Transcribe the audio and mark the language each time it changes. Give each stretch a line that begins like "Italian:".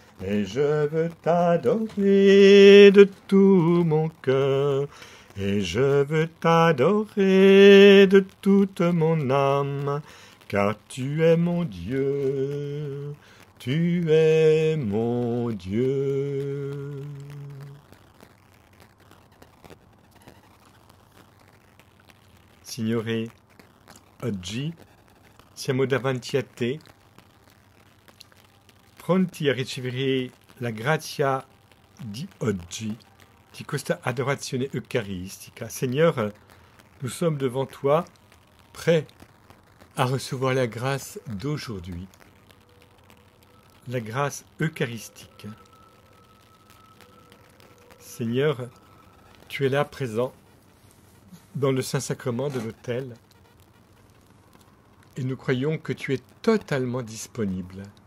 French: Et je veux t'adorer de tout mon cœur, et je veux t'adorer de toute mon âme, car tu es mon Dieu, tu es mon Dieu.
Italian: Signore, oggi siamo davanti a te, pronti a ricevere la grazia di oggi, di questa adorazione eucaristica.
French: Seigneur, nous sommes devant toi, prêts à recevoir la grâce d'aujourd'hui, la grâce eucharistique. Seigneur, tu es là présent dans le Saint-Sacrement de l'autel et nous croyons que tu es totalement disponible.